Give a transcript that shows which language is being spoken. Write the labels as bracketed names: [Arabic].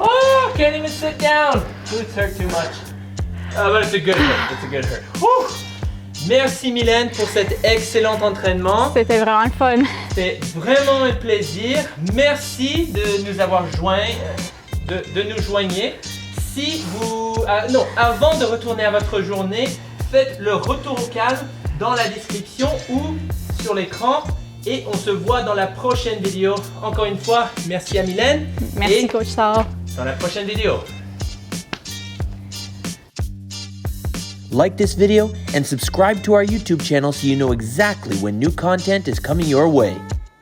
[English] Oh, can't even sit down. Glutes hurt too much. But it's a good hurt. It's a good hurt. Whew. [French] Merci Mylène pour cet excellent entraînement. C'était vraiment le fun. C'était vraiment un plaisir. Merci de nous avoir joints, de nous joigner. Si vous, avant de retourner à votre journée, faites le retour au calme dans la description ou sur l'écran. Et on se voit dans la prochaine vidéo. Encore une fois, merci à Mylène. Merci Coach Saul. Dans la prochaine vidéo. [English] Like this video and subscribe to our YouTube channel so you know exactly when new content is coming your way.